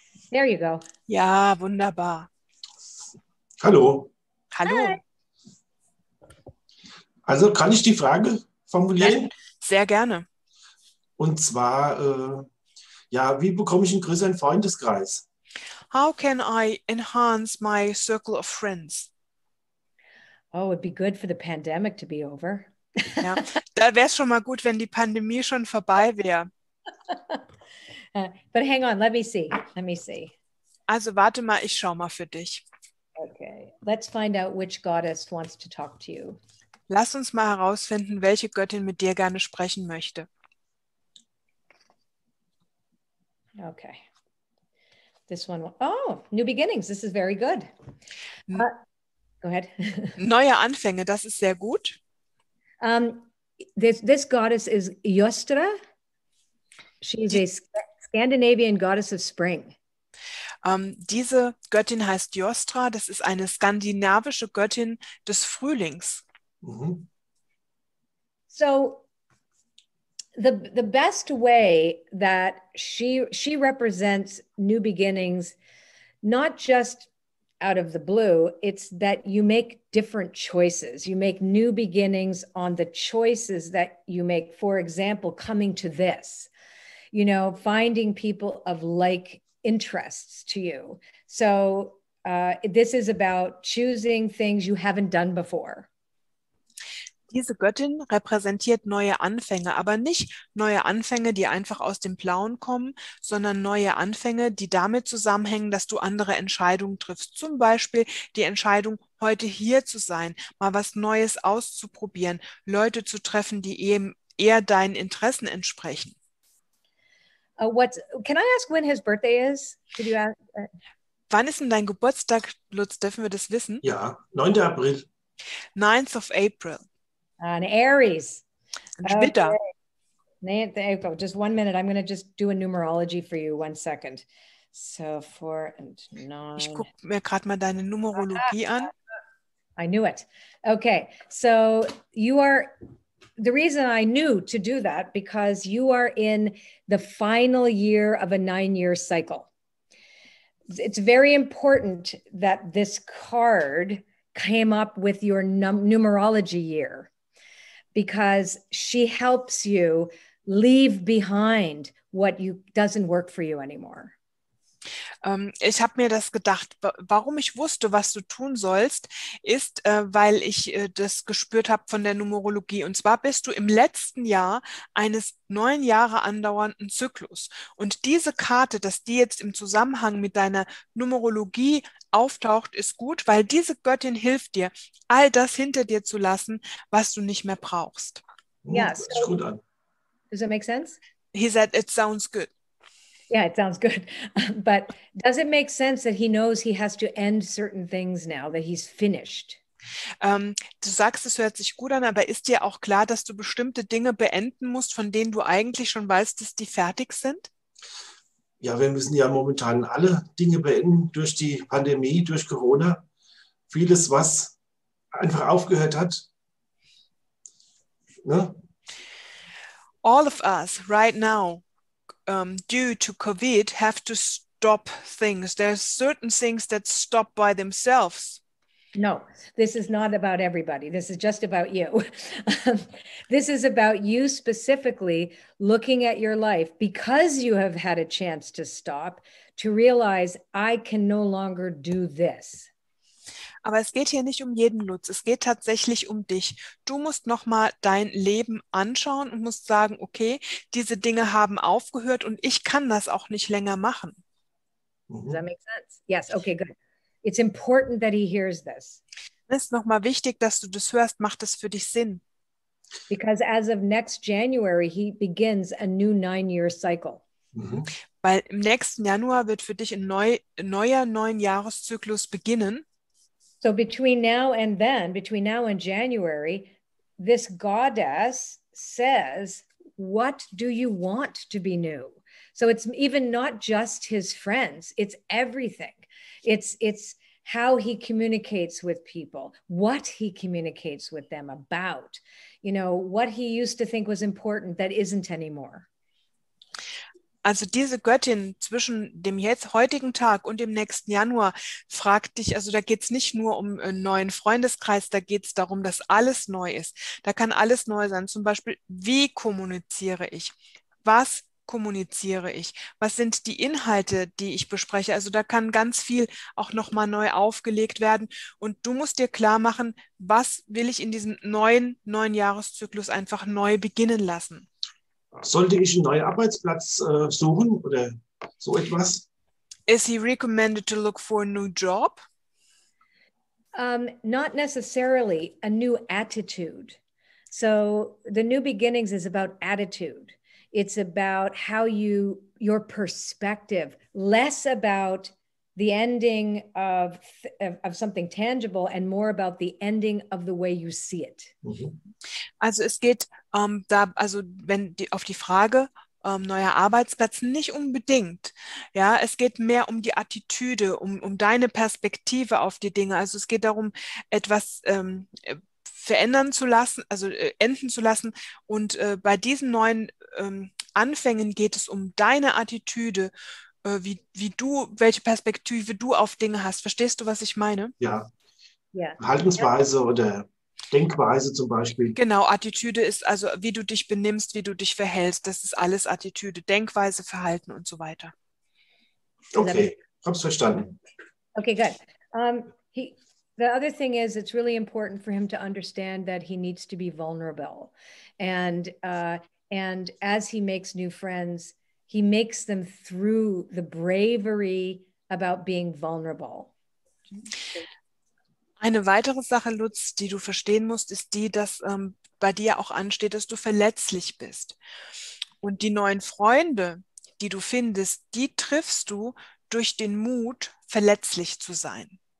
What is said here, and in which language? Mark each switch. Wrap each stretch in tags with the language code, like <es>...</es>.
<en>There you go.</en> <de>Ja, wunderbar. Hallo. Hallo.</de> <en>Hi.</en> <de>Also kann ich die Frage formulieren? Sehr gerne. Und zwar, wie bekomme ich einen größeren Freundeskreis?</de> <en>How can I enhance my circle of friends? Oh, it'd be good for the pandemic to be over.</en> <de>Ja, da wäre es schon mal gut, wenn die Pandemie schon vorbei wäre.</de> <en>But hang on, let me see.</en> <de>Also warte mal, ich schau mal für dich.</de> <en>Okay, let's find out which goddess wants to talk to you.</en> <de>Lass uns mal herausfinden, welche Göttin mit dir gerne sprechen möchte.</de> <en>Okay. This one. Oh, new beginnings. This is very good. Go ahead.</en> <de>Neue Anfänge, das ist sehr gut.</de> <en>This goddess is Yostra. She's a Scandinavian goddess of spring.</en> <de>Diese Göttin heißt Jostra. Das ist eine skandinavische Göttin des Frühlings. Mhm.</de> <en>So the best way that she represents new beginnings, not just out of the blue, it's that you make different choices. You make new beginnings on the choices that you make. For example, coming to this, finding people of like interests to you. So this is about choosing things you haven't done before.</en> <de>Diese Göttin repräsentiert neue Anfänge, aber nicht neue Anfänge, die einfach aus dem Blauen kommen, sondern neue Anfänge, die damit zusammenhängen, dass du andere Entscheidungen triffst. Zum Beispiel die Entscheidung, heute hier zu sein, mal was Neues auszuprobieren, Leute zu treffen, die eben eher deinen Interessen entsprechen.</de> <en>Can I ask when his birthday is? Did you ask?</en> <de>Wann ist denn dein Geburtstag, Lutz? Dürfen wir das wissen? Ja, 9. April.</de> <en>9th of April. An Aries.</en> <de>Widder.</de> <en>Okay. Just 1 minute. I'm going to just do a numerology for you. 1 second. So 4 and 9.</en> <de>Ich gucke mir gerade mal deine Numerologie an.</de> <en>I knew it. Okay. So you are, the reason I knew to do that, because you are in the final year of a 9-year cycle. It's very important that this card came up with your numerology year, because she helps you leave behind what doesn't work for you anymore.</en> <de>Ich habe mir das gedacht, warum ich wusste, was du tun sollst, ist, weil ich das gespürt habe von der Numerologie. Und zwar bist du im letzten Jahr eines 9 Jahre andauernden Zyklus. Und diese Karte, dass die jetzt im Zusammenhang mit deiner Numerologie auftaucht, ist gut, weil diese Göttin hilft dir, all das hinter dir zu lassen, was du nicht mehr brauchst.</de> <en>Yeah,</en> <de>Das ist gut an.</de> <en>Does that make sense? He said, it sounds good. Yeah, it sounds good. But does it make sense that he knows he has to end certain things now, that he's finished?</en> <de>Du sagst, es hört sich gut an, aber ist dir auch klar, dass du bestimmte Dinge beenden musst, von denen du eigentlich schon weißt, dass die fertig sind? Ja, wir müssen ja momentan alle Dinge beenden durch die Pandemie, durch Corona. Vieles, was einfach aufgehört hat. Ne?</de> <en>All of us right now, due to COVID, have to stop things. There's certain things that stop by themselves. No, this is not about everybody. This is just about you. This is about you specifically looking at your life because you have had a chance to stop, to realize I can no longer do this.</en> <de>Aber es geht hier nicht um jeden, Lutz. Es geht tatsächlich um dich. Du musst nochmal dein Leben anschauen und musst sagen, okay, diese Dinge haben aufgehört und ich kann das auch nicht länger machen.</de> <en>Does that make sense? Yes. Okay, good. It's important that he hears this.</en> <de>Es ist nochmal wichtig, dass du das hörst. Macht das für dich Sinn?</de> <en>Because as of next January, he begins a new 9-year cycle.</en> <de>Weil im nächsten Januar wird für dich ein neuer 9-Jahres-Zyklus beginnen.</de> <en>So between now and then, between now and January, this goddess says, what do you want to be new? So it's even not just his friends, it's everything. It's how he communicates with people, what he communicates with them about, you know, what he used to think was important that isn't anymore.</en> <de>Also diese Göttin zwischen dem heutigen Tag und dem nächsten Januar fragt dich, also da geht es nicht nur um einen neuen Freundeskreis, da geht es darum, dass alles neu ist. Da kann alles neu sein. Zum Beispiel, wie kommuniziere ich? Was kommuniziere ich? Was sind die Inhalte, die ich bespreche? Also da kann ganz viel auch nochmal neu aufgelegt werden. Und du musst dir klar machen, was will ich in diesem neuen 9-Jahres-Zyklus einfach neu beginnen lassen? Sollte ich einen neuen Arbeitsplatz suchen oder so etwas?</de> <en>Is he recommended to look for a new job? Not necessarily a new attitude. So the new beginnings is about attitude. It's about how your perspective, less about the ending of something tangible and more about the ending of the way you see it.</en> <de>Also es geht auf die Frage neuer Arbeitsplatz nicht unbedingt. Ja, es geht mehr um die Attitüde, um deine Perspektive auf die Dinge. Also es geht darum, etwas verändern zu lassen, also enden zu lassen. Und bei diesen neuen Anfängen geht es um deine Attitüde, welche Perspektive du auf Dinge hast. Verstehst du, was ich meine? Ja.</de> <en>Yeah.</en> <de>Verhaltensweise oder Denkweise zum Beispiel. Genau, Attitüde ist also, wie du dich benimmst, wie du dich verhältst. Das ist alles Attitüde, Denkweise, Verhalten und so weiter. Okay, hab's verstanden.</de> <en>Okay, good. the other thing is, it's really important for him to understand that he needs to be vulnerable, and as he makes new friends, he makes them through the bravery about being vulnerable.</en> <de>Eine weitere Sache, Lutz, die du verstehen musst, ist die, dass bei dir auch ansteht, dass du verletzlich bist. Und die neuen Freunde, die du findest, die triffst du durch den Mut, verletzlich zu sein.</de>